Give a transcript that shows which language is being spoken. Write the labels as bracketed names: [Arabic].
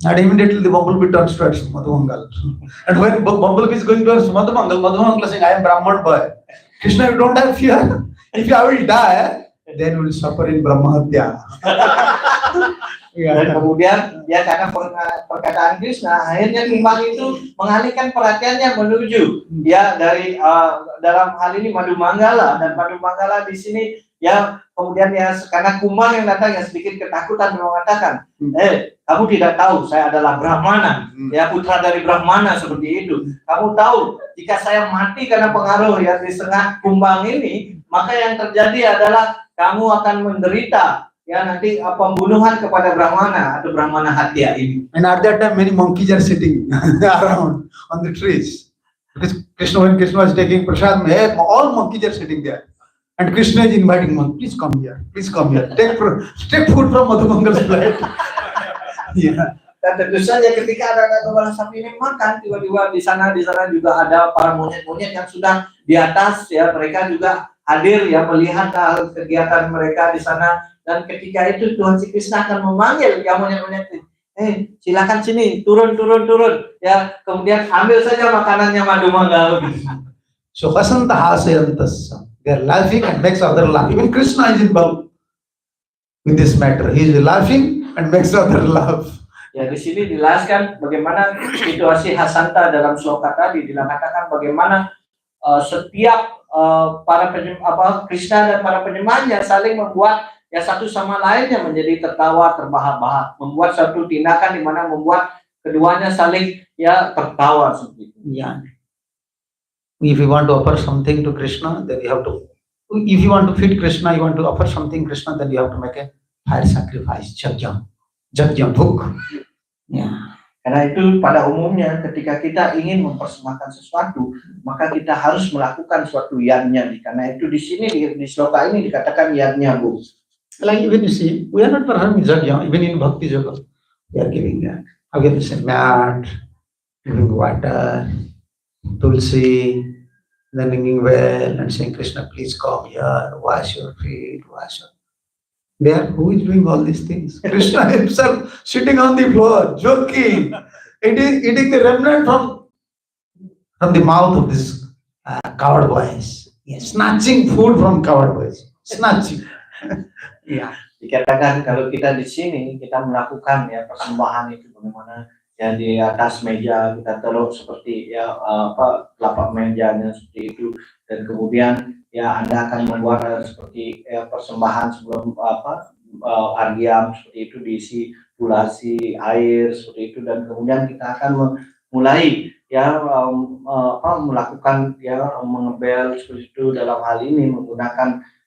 [English] And immediately the bumblebee turns towards Madhumangal. And when bumblebee is going towards Madhumangal, Madhumangal is saying, "I am Brahman boy. Krishna, you don't have fear. If I will die, then we will suffer in Brahmahatya." [Indonesian] Dan kemudian ya karena perkataan Krishna, akhirnya kumbang itu mengalihkan perhatiannya menuju ya dari dalam hal ini madu manggala. Dan madu manggala di sini ya kemudian ya karena kumbang yang datang ya sedikit ketakutan mengatakan, "Kamu tidak tahu saya adalah Brahmana, ya putra dari Brahmana," seperti itu. "Kamu tahu jika saya mati karena pengaruh ya di tengah kumbang ini, maka yang terjadi adalah kamu akan menderita ya nanti pembunuhan kepada Brahmana atau Brahmana Hatya ini." [English] And at that time, many monkeys are sitting around on the trees. Because when Krishna was taking prasad, all monkeys are sitting there. And Krishna is inviting monkeys, "Please come here. Please come here. Take food from Madhumangal's plate." Yeah. [Indonesian] Dan tentu saja ketika ada kepala sapi ini makan, tiba-tiba di sana juga ada para monyet-monyet yang sudah di atas ya, mereka juga hadir ya melihat kegiatan mereka di sana. Dan ketika itu Tuhan si Krishna akan memanggil ya monyet-monyet, silakan sini, turun ya, kemudian ambil saja makanannya madu manggala. [English] So Vasanta Hasayantasya. They are laughing and makes other laugh. Even Krishna is involved with this matter. He is laughing and makes other laugh. [Indonesian] Ya di sini dijelaskan bagaimana situasi Hasanta dalam sloka tadi, dikatakan bagaimana setiap para Krishna dan para penyembahnya saling membuat ya satu sama lainnya menjadi tertawa terbahak-bahak, membuat satu tindakan di mana membuat keduanya saling ya tertawa seperti itu. [English] Yeah. If you want to offer something to Krishna, then you have to. If you want to feed Krishna, you want to offer something Krishna, then you have to make a fire sacrifice, jagjam, bhuk. Yeah. [Indonesian] Karena itu pada umumnya ketika kita ingin mempersembahkan sesuatu, maka kita harus melakukan suatu yajna. Karena itu di sini di sloka ini dikatakan yajna, Bu. [English] Like even you see, we are not performing jagjam, even in bhakti yoga, we are giving that. Again, you say mat, giving water, tulsi, then ringing well and saying, "Krishna, please come here, wash your feet, wash your..." There, who is doing all these things? Krishna himself sitting on the floor, joking, eating the remnant from the mouth of this coward boys. Yes, snatching food from coward boys. Snatching. [Indonesian] Ya, dikatakan kalau kita di sini kita melakukan ya persembahan itu bagaimana ya di atas meja kita taruh seperti ya telapak mejanya seperti itu, dan kemudian ya Anda akan membuat seperti persembahan sebelum argyam seperti itu diisi tulasi air seperti itu, dan kemudian kita akan mulai ya melakukan ya mengebel seperti itu dalam hal ini menggunakan